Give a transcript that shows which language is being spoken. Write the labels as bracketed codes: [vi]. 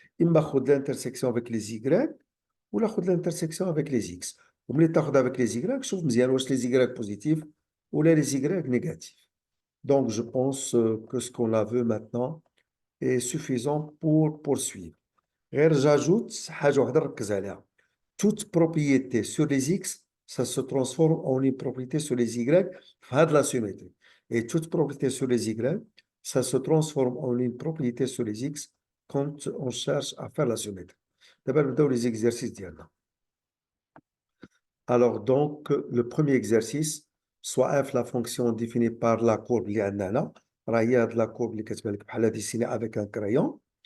[ar] إما خذ [fr] l'intersection avec les y [ar] ولا خذ [fr] l'intersection avec les x. [ar] وملي تاخذ [fr] avec les y, [ar] شوف مزيان واش [fr] les y positifs ou les y négatifs. Donc je pense que ce qu'on a vu maintenant est suffisant pour poursuivre. [ar] غير [fr] j'ajoute [ar] حاجة واحدة نركز عليها. [fr] Toute propriété sur les x, ça se transforme en une propriété sur les y [ar] في هذه [fr] la symétrie. Et toute propriété sur les y, ça se transforme en une propriété sur les x quand on cherche à faire la symétrie. D'abord, [ar] نبداو [fr] les exercices [ar] ديالنا. [fr] Alors donc, le premier exercice, soit f la fonction définie par la courbe [ar] اللي عندنا هنا, راه هي هاد [fr] la courbe [ar] اللي كتبان لك بحال [fr] dessinée avec un crayon.